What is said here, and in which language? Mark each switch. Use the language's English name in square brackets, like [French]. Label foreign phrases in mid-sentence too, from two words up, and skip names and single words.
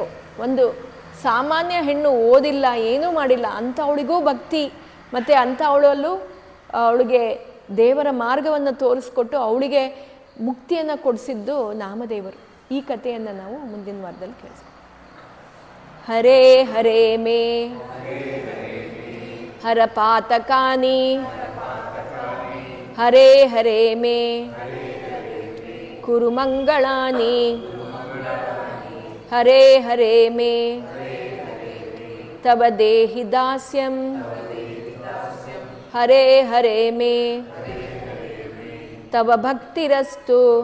[Kannada] ಒಂದು ಸಾಮಾನ್ಯ ಹೆಣ್ಣು, ಓದಿಲ್ಲ, ಏನೂ ಮಾಡಿಲ್ಲ, ಅಂಥವಳಿಗೂ ಭಕ್ತಿ ಮತ್ತು ಅಂಥವಳಲ್ಲೂ ಅವಳಿಗೆ ದೇವರ ಮಾರ್ಗವನ್ನು ತೋರಿಸ್ಕೊಟ್ಟು ಅವಳಿಗೆ ಮುಕ್ತಿಯನ್ನು ಕೊಡಿಸಿದ್ದು ನಾಮದೇವರು. ಈ ಕಥೆಯನ್ನು ನಾವು ಮುಂದಿನ ವಾರದಲ್ಲಿ ಕೇಳಿಸ್ತೀವಿ. [Sanskrit] ಹರೇ ಹರೇ ಮೇ ಹರ ಪಾತಕಾನಿ ಹರೇ ಹರೇ ಮೇ ಕುರು ಮಂಗಳಾನಿ ಹರೇ ಹರೇ ಮೇ ತವ ದೇಹಿ ದಾಸ್ಯಂ ಹರೇ ಹರೇ ಮೇ ತವ ಭಕ್ತಿರಸ್ತು.